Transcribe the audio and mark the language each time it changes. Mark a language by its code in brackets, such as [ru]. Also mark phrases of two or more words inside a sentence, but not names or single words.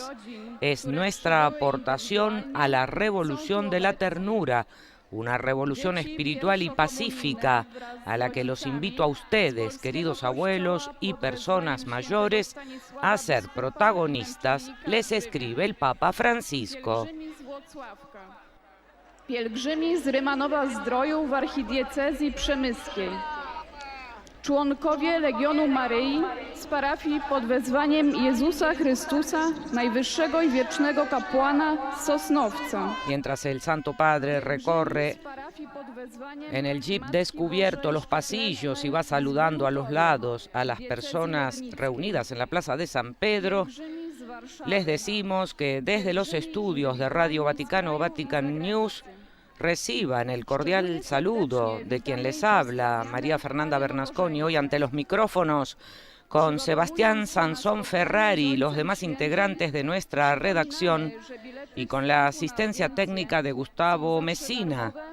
[es] Es nuestra aportación a la revolución de la ternura, una revolución espiritual y pacífica a la que los invito a ustedes, queridos abuelos y personas mayores, a ser protagonistas, les escribe el Papa Francisco. [pl] Pielgrzymi z Rymanowa-Zdroju w archidiecezji przemyskiej. Członkowie Legionu Maryi z parafii pod wezwaniem Jezusa Chrystusa, najwyższego i wiecznego kapłana z Sosnowca. [es] Mientras el Santo Padre recorre en el jeep descubierto los pasillos y va saludando a los lados a las personas reunidas en la Plaza de San Pedro, les decimos que desde los estudios de Radio Vaticano, Vatican News, reciban el cordial saludo de quien les habla, María Fernanda Bernasconi, hoy ante los micrófonos con Sebastián Sansón Ferrari y los demás integrantes de nuestra redacción y con la asistencia técnica de Gustavo Messina.